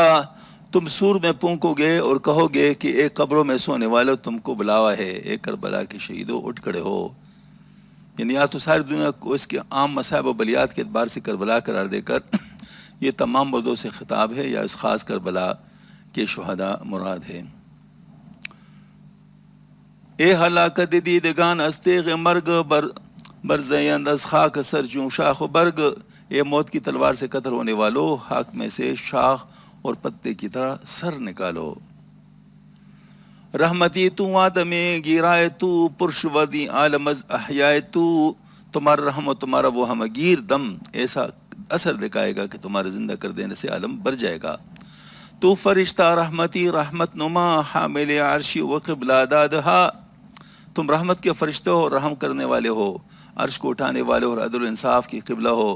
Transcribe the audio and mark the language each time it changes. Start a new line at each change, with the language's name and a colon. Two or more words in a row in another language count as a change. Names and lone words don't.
Urdu: تم سور میں پونکو گے اور کہو گے کہ ایک قبروں میں سونے والے تم کو بلاوا ہے، ایک کربلا کے شہیدوں اٹھ کھڑے ہو۔ یعنی یا تو ساری دنیا کو اس کے عام مصائب و بلیات کے اعتبار سے کربلا قرار دے کر یہ تمام مردوں سے خطاب ہے، یا اس خاص کربلا کے شہداء مراد ہے۔
Persian: اے ہلاکت دیدگان استیغ مرگ برزیند از خاک سر چون شاخ و برگ۔
Urdu: اے موت کی تلوار سے قتل ہونے والو، خاک میں سے شاخ اور پتے کی طرح سر نکالو۔
Persian: رحمتی تو آدم گیرائے تو پرشودی عالم از احیائے تو۔
Urdu: تمہارا رحم و تمہارا وہ ہمگیر دم ایسا اثر دکھائے گا کہ تمہارے زندہ کر دینے سے عالم بھر جائے گا۔
Persian: تو فرشتہ رحمتی رحمت نما حامل عرشی و قبلہ دادہا۔
Urdu: تم رحمت کے فرشتے ہو، رحم کرنے والے ہو، عرش کو اٹھانے والے ہو اور عدل و انصاف کی قبلہ ہو۔